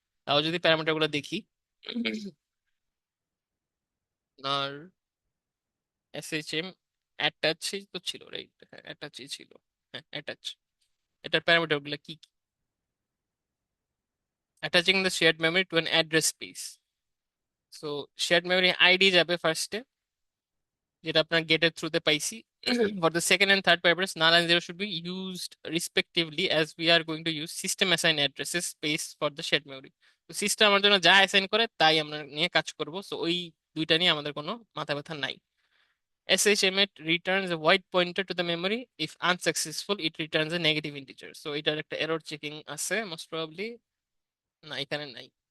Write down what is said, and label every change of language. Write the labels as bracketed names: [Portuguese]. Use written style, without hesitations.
[Bangla] তাও যদি প্যারামিটার গুলো দেখি, আর এস এইচ এম অ্যাটাচই তো ছিল, রাইট? হ্যাঁ অ্যাটাচই ছিল, হ্যাঁ অ্যাটাচ। এটার প্যারামিটার গুলো কি কি? [English] Attaching the shared memory to an address space. [Bangla] So shared memory ID যাবে ফার্স্টে, যেটা আপনার গেটের থ্রুতে পাইছি। [English] For the second and third parameters, null and zero should be used respectively, as we are going to use system assign addresses space for the shared memory. [Bangla] তো system আমার জন্য যা অ্যাসাইন করে তাই আমরা নিয়ে কাজ করব। সো ওই দুইটা নিয়ে আমাদের কোনো মাথা ব্যথা নাই। [English] SHMAT returns a void pointer to the memory. If unsuccessful, it returns a negative integer. [Bangla] So এটার একটা এরর চেকিং আছে মোস্ট প্রবাবলি, না এখানে নাই।